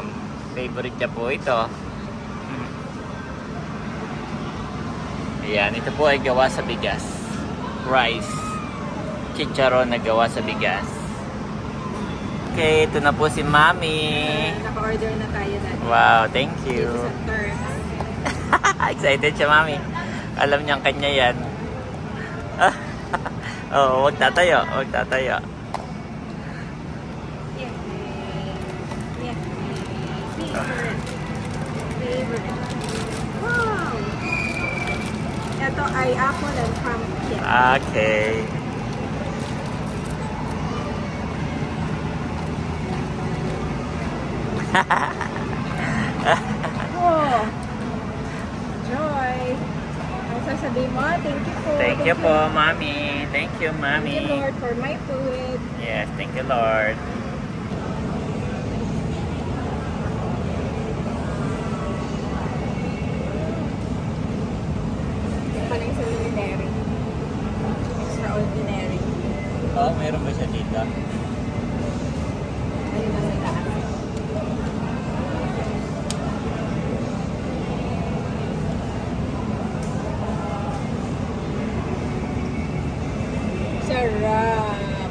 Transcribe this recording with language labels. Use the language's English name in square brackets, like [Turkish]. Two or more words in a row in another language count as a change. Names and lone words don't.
[Filipino] Favorite niya po ito. Ayan, ito po ay gawa sa bigas. Rice. Chicharon na gawa sa bigas. Okay, ito na po si Mami. Naka-order na tayo na. [English] Wow, thank you. [Filipino] Dito sa Turk. Excited siya, Mami. Alam niyang kanya yan. Oo, huwag tatayo. [English] Yeah. Favorite. Wow! [Filipino] Ito ay [English] apple and pumpkin. Okay. Oh! [Filipino] Joy! Ang sasabihin mo, [English] thank you po. Thank you po, Mami. Thank you, Thank Mami. you, Lord, for my food. Yes, thank you, Lord. [Filipino] Pala extraordinary. Extraordinary. Oh, mayroon ba siya dito? Ayun na sa taas. Sarap.